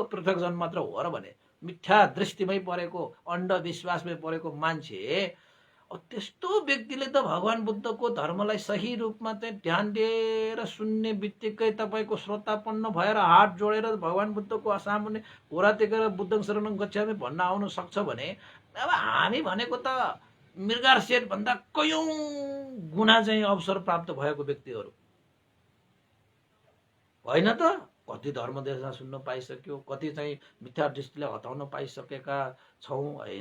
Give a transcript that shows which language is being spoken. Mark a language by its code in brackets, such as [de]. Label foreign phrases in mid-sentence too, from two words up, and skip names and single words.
[ne] पृथकजन मात्र हो र भने मिथ्या दृष्टिमै परेको, अन्धविश्वासमै परेको मान्छे, त्यस्तो व्यक्तिले त भगवान बुद्धको धर्मलाई सही रूपमा चाहिँ ध्यान दिएर सुन्ने बित्तिकै तपाईँको श्रोतापन्न भएर हात जोडेर भगवान बुद्धको सामुन्ने घोडा टेकेर [pi] बुद्धं शरणं गच्छामि [ne] भन्न आउनु सक्छ भने अब हामी भनेको त मृगार्सेठ भन्दा कयौं गुणा चाहिँ अवसर प्राप्त भएको व्यक्तिहरू होइन त। कति धर्म देशना सुन्न पाइसक्यो, कति चाहिँ मिथ्या दृष्टिले हटाउन पाइसकेका छौं हैन।